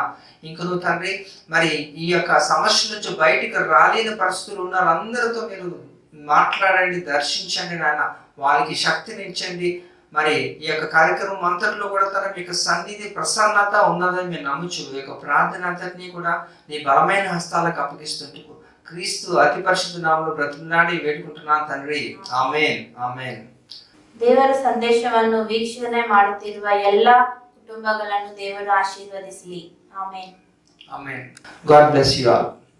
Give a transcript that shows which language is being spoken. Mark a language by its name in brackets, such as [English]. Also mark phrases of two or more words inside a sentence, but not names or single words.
[Telugu] ఇంక నువ్వు తండ్రి మరి ఈ యొక్క సమస్య నుంచి బయటికి రాలేని పరిస్థితులు ఉన్న అందరితో మీరు మాట్లాడండి, దర్శించండి నాయన. వాళ్ళకి శక్తిని ఇచ్చండి. మరి ఈ యొక్క కార్యక్రమం అంతట్లో కూడా తన మీకు సన్నిధి ప్రసన్నత ఉన్నదని మేము నమ్ముచు ఈ యొక్క ప్రార్థన అంతటినీ కూడా నీ బలమైన హస్తాలకు అప్పగిస్తుంటూ క్రీస్తు అతి పరిశుద్ధ నామములో బ్రతిమలాడి వేడుకుంటున్నాను తండ్రి. [Kannada] ಆಮೆನ್. ಆಮೆನ್. ದೇವರ ಸಂದೇಶವನ್ನು ವೀಕ್ಷಣೆ ಮಾಡುತ್ತಿರುವ ಎಲ್ಲ ಕುಟುಂಬಗಳನ್ನು ದೇವರು ಆಶೀರ್ವದಿಸಲಿ. ಆಮೆನ್. ಆಮೆನ್. [English] God bless you all.